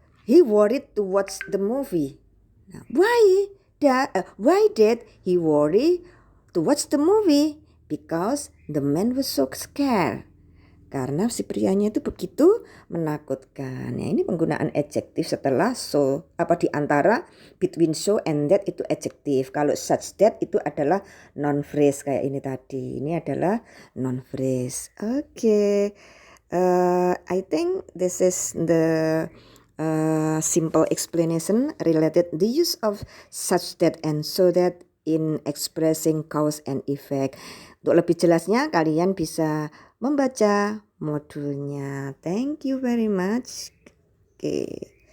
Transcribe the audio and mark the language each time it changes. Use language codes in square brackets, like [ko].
[en] He worried to watch the movie. Nah, why did he worry to watch the movie? Because the man was so scared. [id] Karena si prianya itu begitu menakutkan. Ya, ini penggunaan adjektif setelah so, apa di antara [en] between so and that [id] itu adjektif. Kalau such that itu adalah noun phrase kayak ini tadi. Ini adalah noun phrase. Okay. [en] I think this is the simple explanation related the use of such that and so that in expressing cause and effect. [id] Untuk lebih jelasnya kalian bisa membaca modulnya. [en] Thank you very much. [id] Oke.